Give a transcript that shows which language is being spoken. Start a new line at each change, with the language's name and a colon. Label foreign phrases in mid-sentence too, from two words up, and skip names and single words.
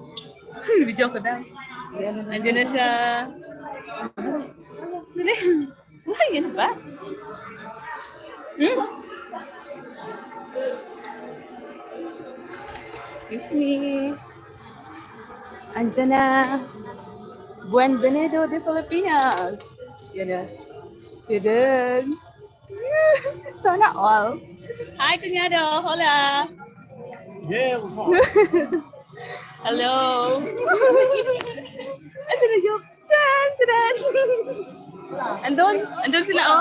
Filipino: Video ko na. Andiyan na siya. Dali. Ay, yan ba?
English: Excuse me.
Filipino: Andiyan na.
Spanish: Bienvenido de Filipinas.
Filipino: Yan na. Yan. Sana all. Hi, kunyado. Hola. Hello. Asan na yun? Tran, tran. Andun sila, oh.